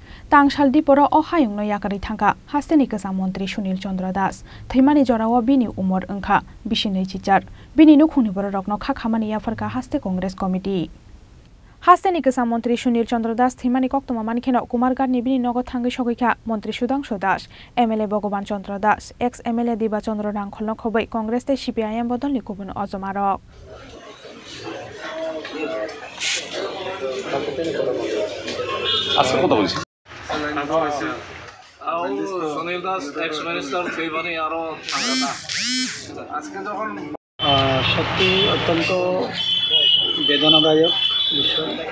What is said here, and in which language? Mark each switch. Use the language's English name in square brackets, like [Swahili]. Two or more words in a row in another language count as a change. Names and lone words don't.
[Kok Borok] तांगसालदि पर अहायुंनो याकारि थांगा हास्तेनि गोजाम मन्त्री सुनील चन्द्र दास थैमानि जराव बिनि उमर ओंखा बिसिनै चिचार बिनि नुखुंनि बर रकनो खाखामानि याफरका हास्ते कांग्रेस कमिटि हास्तेनि गोजाम मन्त्री सुनील चन्द्र दास थैमानि कक्तमा मानिखेनो कुमारघाटनि बिनि नगद थांगै सगैखा मन्त्री सुदांशु दास एमएलए भगवान चन्द्र दास [English] ex MLA [Kok Borok] दिबा चन्द्र रांखलनो खबै कांग्रेस ते सीपीआईएम बदलनि गुबुन अजमारक [Bangla] আজকে কথা বলছি সুনীল দাস [English] ex minister [Bangla] থৈবানি আরো আজকে যখন সত্যি অত্যন্ত বেদনাদায়ক বিষয়।